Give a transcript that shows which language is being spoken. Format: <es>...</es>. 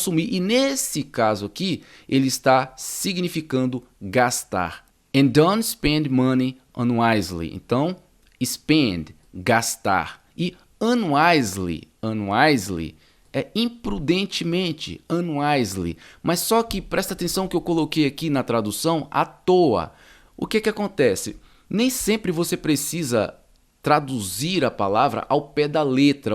<pt>E nesse caso aqui, ele está significando gastar.</pt> <en>And don't spend money unwisely.</en> <pt>Então, spend, gastar. E unwisely é imprudentemente, unwisely. Mas só que presta atenção que eu coloquei aqui na tradução à toa. O que acontece? Nem sempre você precisa traduzir a palavra ao pé da letra.</pt>